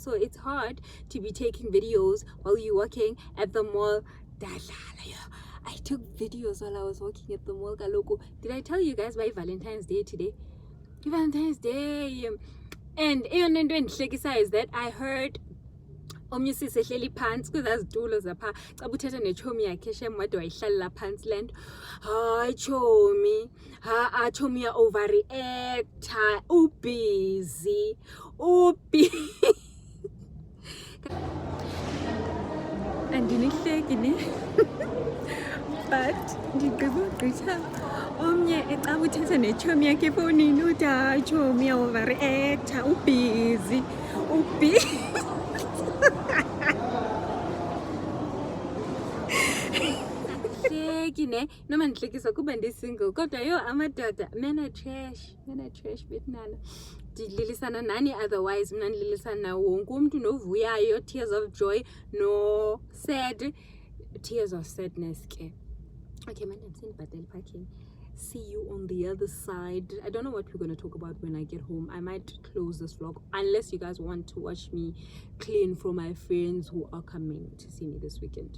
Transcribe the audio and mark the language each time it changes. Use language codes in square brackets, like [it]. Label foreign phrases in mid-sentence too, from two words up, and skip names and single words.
[en] So it's hard to be taking videos while you're working at the mall. I took videos while I was working at the mall. Did I tell you guys by Valentine's Day today? Valentine's Day. And is that I heard [xh] omnye sisi ehleli phansi kwezazitulo zapha xa uthetha nechomi yakhe shem wade wayihlalela phansi le nto. Hayi chomi, chomi ya overreactor, ubusy. Andinihleki ne. But ndigqibogqitha omnye ecaba uthetha nechomi yakhe efowunini uthi hayi chomi ya overreactor, ubusy. Noma ndihlekisa kuba ndisingle kodwa yo amadoda [en] men are trash [xh] betnana. Ndililisana nani otherwise mna ndililisana nawo wonke umntu novuyayo, [en] tears of joy no sad, tears of sadness ke. Okay man, I'm saying but parking. See you on the other side. I don't know what we're going to talk about when I get home. I might close this vlog unless you guys want to watch me clean for my friends who are coming to see me this weekend.